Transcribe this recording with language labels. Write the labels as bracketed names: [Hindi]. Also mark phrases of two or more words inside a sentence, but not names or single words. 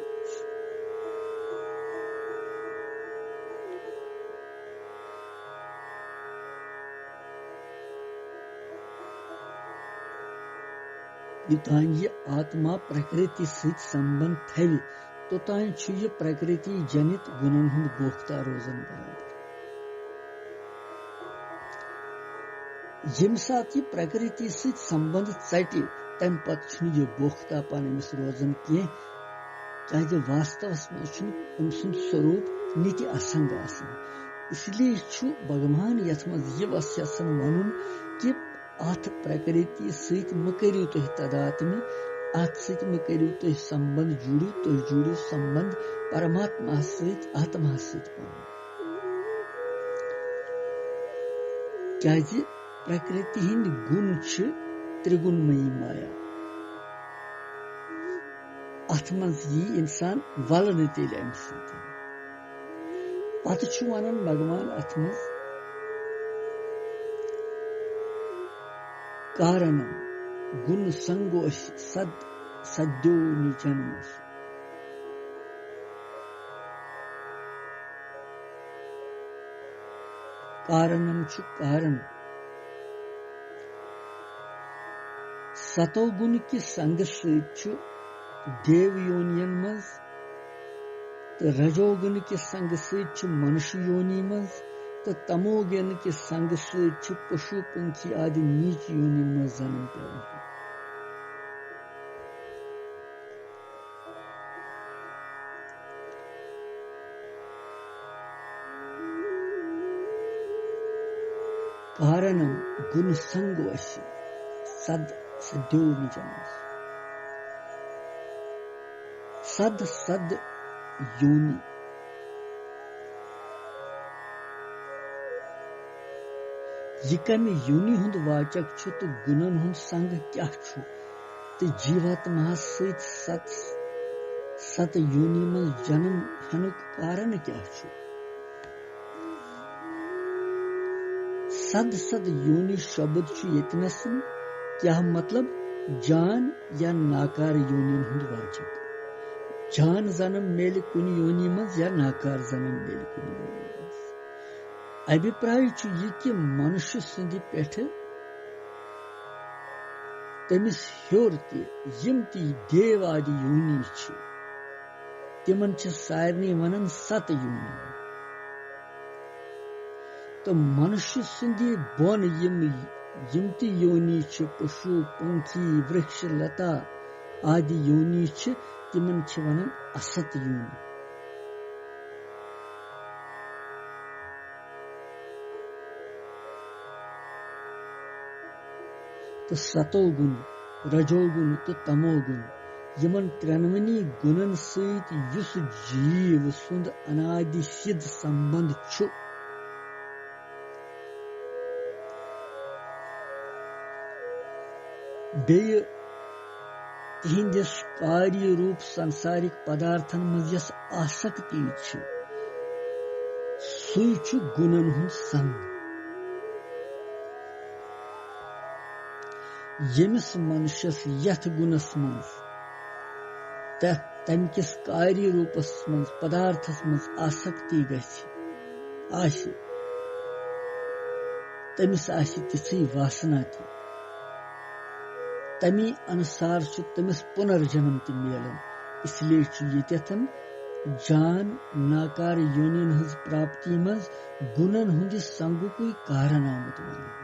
[Kashmiri] युतान ये आत्मा प्रकृति से संबंध थे तो तान ये प्रकृति जनित गुणन हुंद बोखता रोजन बराबर यम साथ ये प्रकृति सहित संबंध चटि तम पत यह बोखतापान अमिस रोजन कह क्या वास्तवस मं स्वरूप नीति असंग आसन इसलिए भगवान यथ मज यह यसान वन कि अत प्रकृति सहित मकरियो तुह तदात्म्य अत सहित मकरियो तुह संबंध जुड़ियो संबंध परमात्मा सहित आत्मा सहित क्या प्रकृति हिंद गुण त्रिगुणमयी माया अथ मज यी इंसान वलन तेल अम पत वन भगवान अथ मज [Sanskrit] कारणम गुण संगोश सद्यो निजन्मस [Kashmiri] कारणम कारण सतो गुण कि संग सहित देव योनियन मज तो रजोगुण के संग सहित मनुष्य योनि मज तो तमोगुण के संग सहित पशु पंखी आदि नीच योनि मज जन्म पेवन [Sanskrit] कारणम गुण संगोश सद्यो निजन्मस [Kashmiri] सद योनि यह कमे योनि हुंद वाचक तो गुणन हुंद संग क्या तो जीवात्मा सहित सत योनि मज जन्म हेनुक कारण क्या सद योनि शब्द यतनसन क्या मतलब जान या नाकार योनि हुंद वाचक जान जन्म मेल कुन योनि मज या नाकार जन्म मेल कुन योनि मज अभिप्राय यह कि मनुष्य सुंदि पेठ तमिस हेर यम ती देव आदि योनि तिमन सारनी वनन सत योनि तो मनुष्य सुंदि बोन यम ती योनि पशु पंखी वृक्ष लता आदि योनि तिमन वनन असत योनि तो सतोगुण रजोगुण तो तमोगुण यमन त्रेनवनी गुणन सहित युस जीव सुंद अनादि सिद्ध संबंध छु बेय तिहिंदिस कार्य रूप सांसारिक पदार्थन मज यस आसक्ति सुई छु गुणन हुंद संग यमिस मनुष्यस यथ गुणस मज तम किस कार्य रूपस मज पदार्थस मज आसक्ति गछि तमिस आसि तिथि वासना थी तमी अनुसार तमिस पुनर्जन्म ते मिलन इसलिए यतन जान नाकार योनिन हज प्राप्ति मज गुणन हुंद संगुकुई कारण आमत वन